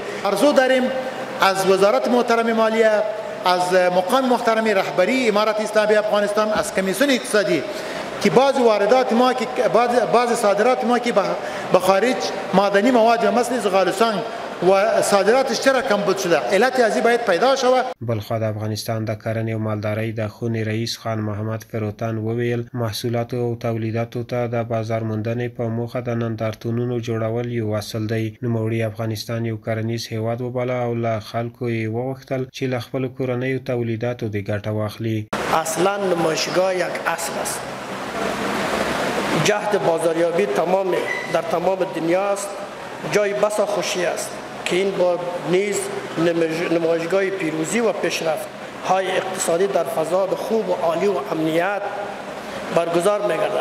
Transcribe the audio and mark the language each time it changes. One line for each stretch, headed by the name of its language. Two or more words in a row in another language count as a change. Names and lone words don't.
Persian: آرزو داریم از وزارت محترم مالیه، از مقام محترم رهبری امارت اسلامی افغانستان، از کمیسیون اقتصادی که بعض واردات ما که بعض صادرات ما که به خارج معدنی مواد مثل زغال سنگ و صادراتش چرا کمبود شده، علت ازی باید پیدا شود.
Pashto: بلخوا د افغانستان د کرنې او مالدارۍ د خونې رئیس خان محمد فروتن وویل محصولاتو او تولیداتو ته د بازار موندنې په موخه د نندارتونونو جوړول یو اصل دی. نوموړي افغانستان یو کرنیز هیواد وباله او له خلکو یې وغوښتل چې له خپلو کورنیو تولیداتو د ګټه واخلي.
Persian: اصلا نمایشگاه یک اصل است. جهد بازاریابی در تمام دنیا است. جای بسا خوشی است که این بار نیز نمایشگاه پیروزی و پیشرفت های اقتصادی در فضای خوب و عالی و امنیت برگزار می‌گردد.